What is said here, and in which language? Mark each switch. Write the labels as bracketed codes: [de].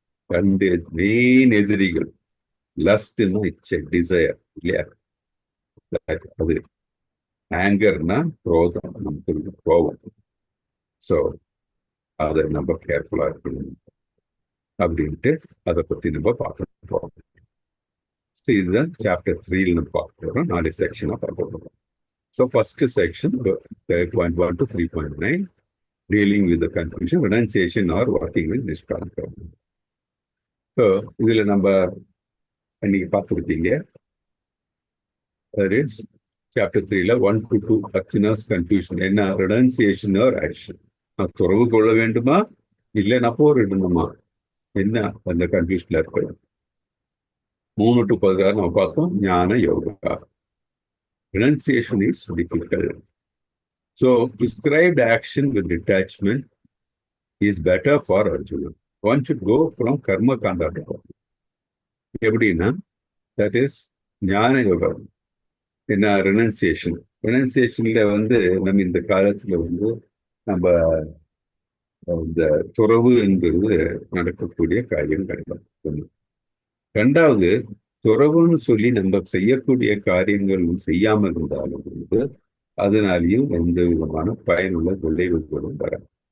[ta] ரெண்டு மெயின் எதிரிகள். லஸ்ட்னா [en] it's desire [ta] இல்லையா, அது ஆங்கர்னா குரோதம், நமக்கு கோபம். ஸோ அதை நம்ம கேர்ஃபுல்லா இருக்கணும் அப்படின்ட்டு அதை பத்தி நம்ம பார்க்க போறோம். இதுதான் சாப்டர் 3 நம்ம பார்க்க போறோம். 4 செக்ஷனா பார்க்க போறோம். So [en] First section 3.1 to 3.9 dealing with the confusion, renunciation or working with niskama karma. [ta] So இதுல நம்ம இன்னைக்கு பார்த்துருக்கீங்க. [en] that is [ta] chapter 3ல 1 to 2 Arjuna's confusion. என்ன, ரெனன்சியேஷன் ஆர் ஆக்ஷன். நான் துறவு கொள்ள வேண்டுமா இல்லை நான் போரிடணுமா, என்ன அந்த கன்ஃபியூஷன்ல இருக்கு. 3 to 16 நம்ம பார்த்தோம் ஞான yoga. [en] renunciation is difficult. So prescribed action with detachment is better for Arjuna. One should go from karma kanda to karma. [ta] எப்படின்னா, [en] that is [ta] ஞான யோகா. என்ன, ரெனன்சியேஷன். ரெனன்சியேஷன்ல வந்து நம்ம இந்த காலத்துல வந்து நம்ம இந்த துறவு என்பது நடக்கக்கூடிய காரியம் கிடையாது. ரெண்டாவது, துறவுன்னு சொல்லி நம்ம செய்யக்கூடிய காரியங்கள் செய்யாமல் இருந்தாலும் வந்து அதனாலையும் எந்த விதமான பயனுள்ள விளைவுகளும் வராது.